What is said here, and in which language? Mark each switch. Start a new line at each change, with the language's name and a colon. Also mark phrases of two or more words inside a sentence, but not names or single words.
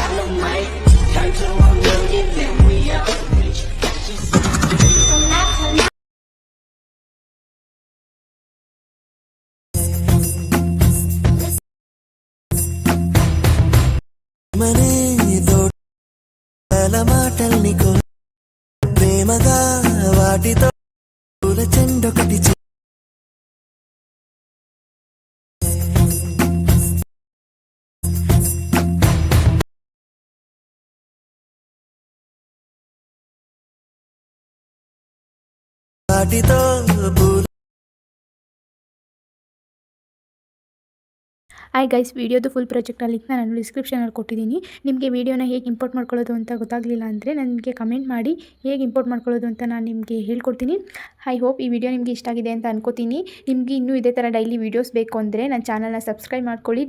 English: might turn to a million, then we up. మనే దోడల
Telugu: మాటల్ని ప్రేమగా వాటితో పూల చెండొకటి వాటితో
Kannada: ಹಾಯ್ ಗೈಸ್, ವಿಡಿಯೋದು
English: full project link
Kannada: ನಾನು ಡಿಸ್ಕ್ರಿಪ್ಷನಲ್ಲಿ ಕೊಟ್ಟಿದ್ದೀನಿ. ನಿಮಗೆ ವಿಡಿಯೋನ ಹೇಗೆ ಇಂಪೋರ್ಟ್ ಮಾಡ್ಕೊಳ್ಳೋದು ಅಂತ ಗೊತ್ತಾಗಲಿಲ್ಲ ಅಂದರೆ ನನಗೆ ಕಮೆಂಟ್ ಮಾಡಿ, ಹೇಗೆ ಇಂಪೋರ್ಟ್ ಮಾಡ್ಕೊಳ್ಳೋದು ಅಂತ ನಾನು ನಿಮಗೆ ಹೇಳ್ಕೊಡ್ತೀನಿ.
English: I hope
Kannada: ಈ ವಿಡಿಯೋ ನಿಮಗೆ ಇಷ್ಟ ಆಗಿದೆ ಅಂತ ಅನ್ಕೋತೀನಿ. ನಿಮಗೆ ಇನ್ನೂ ಇದೇ ಥರ
English: daily videos
Kannada: ಬೇಕು ಅಂದರೆ ನನ್ನ ಚಾನಲ್ನ ಸಬ್ಸ್ಕ್ರೈಬ್ ಮಾಡ್ಕೊಳ್ಳಿ.